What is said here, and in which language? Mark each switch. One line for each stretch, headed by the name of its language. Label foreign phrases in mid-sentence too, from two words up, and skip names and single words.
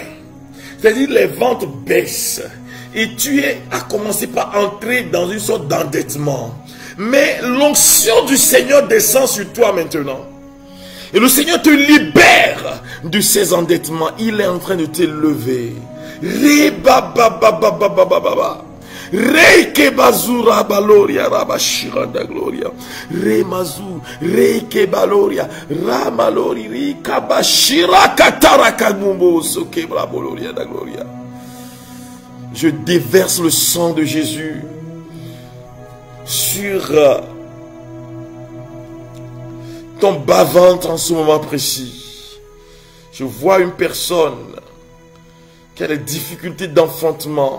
French: C'est-à-dire les ventes baissent. Et tu as commencé par entrer dans une sorte d'endettement. Mais l'onction du Seigneur descend sur toi maintenant. Et le Seigneur te libère de ces endettements. Il est en train de te lever. Reike bazura baloria rabashiranda gloria. Remazu reike baloria ramalori rika bashira katara kanumbo sokebra boloria da gloria. Je déverse le sang de Jésus sur ton bas-ventre en ce moment précis. Je vois une personne qui a des difficultés d'enfantement.